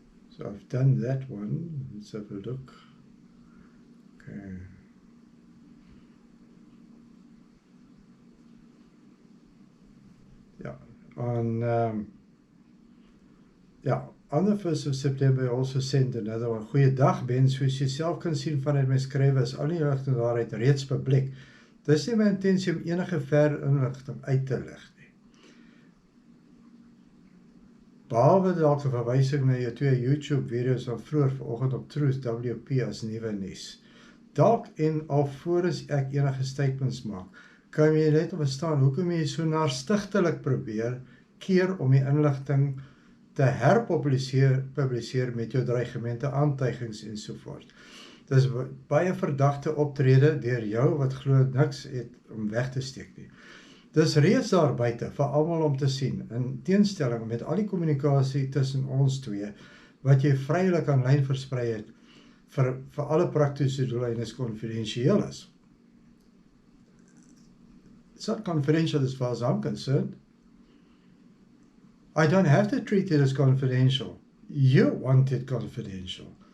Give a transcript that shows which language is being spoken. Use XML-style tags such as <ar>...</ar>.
<en>So I've done that one. Let's have a look. Okay. Yeah, on the 1st of September, I also sent another one.</en> <af>Goeiedag Ben, soos jy self kan sien vanuit my skrywe is al die inligting daaruit reeds publiek. Dis nie my intensie om enige verdere inligting uit te lig nie. Behalwe dalk 'n verwysing na jou 2 YouTube video's van vroeër vanoggend op Truth WP as nuwe nuus. Dalk en alvorens ek enige statements maak, kan jy net verstaan hoekom jy so narstigtelik probeer keer om die inligting te herpubliseer met jou dreigemente, aantuigings en so voort. Dis baie verdagte optrede deur jou wat glo niks het om weg te steek nie. Dis reeds daar buite vir almal om te sien, in teenstelling met al die kommunikasie tussen ons twee, wat jy vrylik aanlyn versprei het, vir alle praktiese doeleindes konfidensieel is.</af> <en>It's not confidential as far as I'm concerned. I don't have to treat it as confidential. You want it confidential.</en>